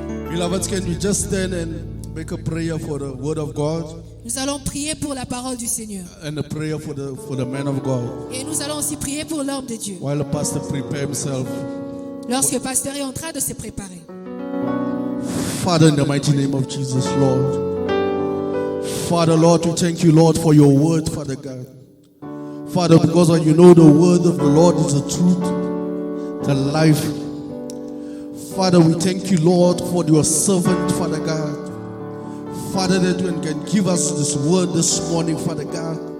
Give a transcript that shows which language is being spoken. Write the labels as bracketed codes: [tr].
[fr] Beloved, can we just stand and make a prayer for the word of God Nous allons prier pour la parole du Seigneur. [en] and a prayer for the man of God [fr] Et nous allons aussi prier pour l'homme de Dieu. [en] while the pastor prepare himself. [fr] Lorsque le pasteur est en train de se préparer. [en] Father, in the mighty name of Jesus, Lord. Father, Lord, we thank you, Lord, for your word, Father God. Father, because you know the word of the Lord is the truth, the life. Father, we thank you, Lord, for your servant, Father God. Father, that you can give us this word this morning, Father God.